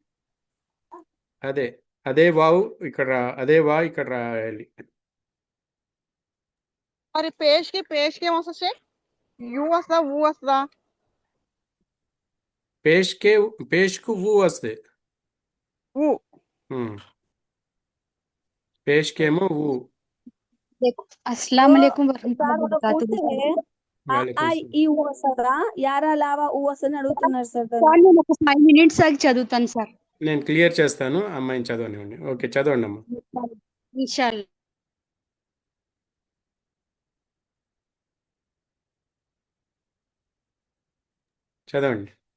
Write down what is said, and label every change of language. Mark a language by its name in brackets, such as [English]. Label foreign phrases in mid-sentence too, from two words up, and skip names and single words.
[Telugu] అదే వావు ఇక్కడ అదే వా ఇక్కడ రాయాలి. మరి పేష్కి ఏమొస్తుంది షేక్ యు వస్తుందా ఊ వస్తుందా పేష్కు వు వస్తే, ఊ పేష్కేమో వు. [Arabic] अस्सलाम [Urdu] वो [Arabic] وعليكم ورحمة الله [Telugu] సార్ మనం [Arabic] वबरकातुहू। [Telugu] పూర్తిగా ఆ వాలేకుం ఐ సలాం. ఈ ఊ వస్తుందా యారా లావా ఊ వస్తుందని అడుగుతున్నారు సార్ సార్ దాన్ని. నేను ఒక 5 మినిట్స్ ఆగి చదువుతాను సార్ నేను క్లియర్ చేస్తాను, అమ్మాయిని చదవనివ్వండి. ఓకే, చదవండి అమ్మా. ఇన్షాల్లా. చదవండి.